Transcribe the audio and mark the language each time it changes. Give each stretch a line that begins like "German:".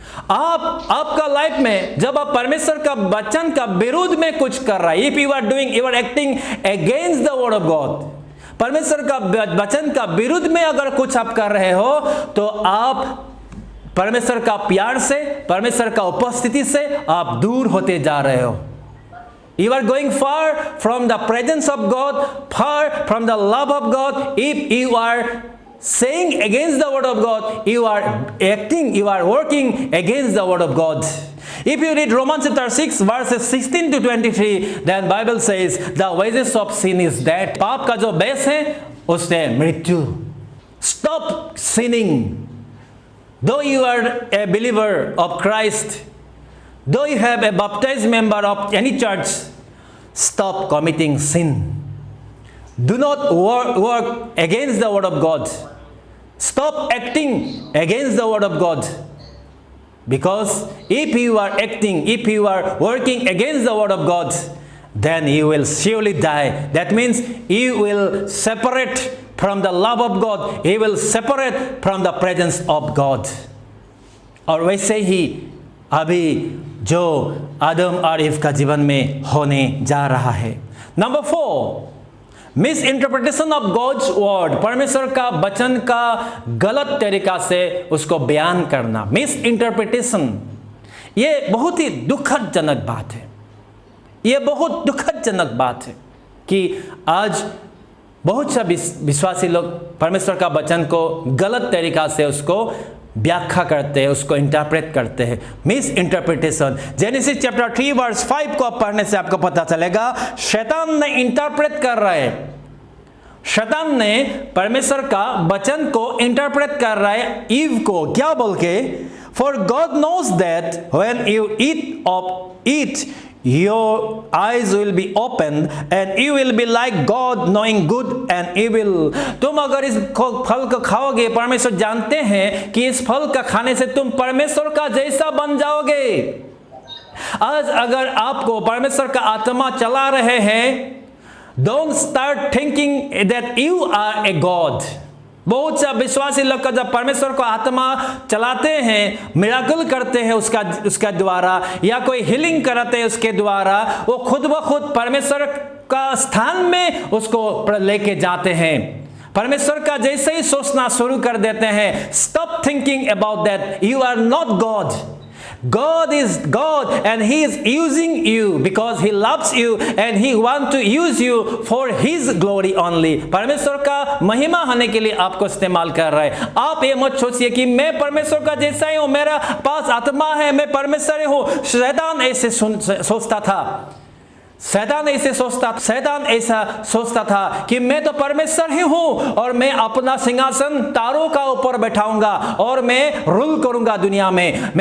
Hindi: आपका लाइफ में जब आप परमेश्वर का वचन का विरोध में कुछ कर रहा है,
English: if you are acting against the word of God,
Hindi: परमेश्वर का वचन का विरुद्ध में अगर कुछ आप कर रहे हो, तो आप परमेश्वर का प्यार से, परमेश्वर का उपस्थिति से आप दूर होते जा रहे हो।
English: You are going far from the presence of God, far from the love of God. If you are saying against the word of God, you are acting, you are working against the word of God. If you read Romans chapter 6 verses 16 to 23, then Bible says the wages of sin is death.
Hindi: पाप का जो base है उससे मृत्यु।
English: Stop sinning. Though you are a believer of Christ, though you have a baptized member of any church, stop committing sin. Do not work against the word of God. Stop acting against the word of God. Because if you are acting, if you are working against the word of God, then you will surely die. That means you will separate from the love of God. You will separate from the presence of God.
Hindi: और वैसे ही अभी जो आदम और ewe का जीवन में होने जा रहा है। Number 4,
English: misinterpretation of God's word,
Hindi: परमेश्वर का वचन का गलत तरीका से उसको बयान करना। मिस इंटरप्रिटेशन, ये बहुत ही दुखदजनक बात है। ये बहुत दुखदजनक बात है कि आज बहुत सा विश्वासी लोग परमेश्वर का वचन को गलत तरीका से उसको व्याख्या करते हैं, उसको इंटरप्रेट करते हैं। Miss interpretation. Genesis chapter 3 verse 5 को पढ़ने से आपको पता चलेगा, शैतान ने इंटरप्रेट कर रहा है, शैतान ने परमेश्वर का वचन को इंटरप्रेट कर रहा है ईव को क्या बोल के,
English: For God knows that when you eat of it, your eyes will be opened and you will be like God, knowing good and evil.
Hindi: तुम अगर इस फल को खाओगे, परमेश्वर जानते हैं कि इस फल का खाने से तुम परमेश्वर का जैसा बन जाओगे। आज अगर आपको परमेश्वर का आत्मा चला रहे हैं,
English: don't start thinking that you are a God.
Hindi: बहुत सा विश्वासी लोग का जब परमेश्वर को आत्मा चलाते हैं, मिराकल करते हैं उसका द्वारा, या कोई हीलिंग कराते हैं उसके द्वारा, वो खुद ब खुद परमेश्वर का स्थान में उसको लेके जाते हैं, परमेश्वर का जैसे ही सोचना शुरू कर देते हैं।
English: Stop thinking about that, you are not God. God is God and He is using you because He loves you and He wants to use you for His glory only.
Hindi: परमेश्वर का महिमा होने के लिए आपको इस्तेमाल कर रहा है। आप ये मत सोचिए कि मैं परमेश्वर का जैसा ही हूँ, मेरा पास आत्मा है, मैं परमेश्वर हूँ। शैतान ऐसे सोचता था, शैतान ऐसा सोचता था कि मैं तो परमेश्वर ही हूं और मैं अपना सिंहासन तारों का ऊपर बैठाऊंगा और मैं रूल करूंगा दुनिया में।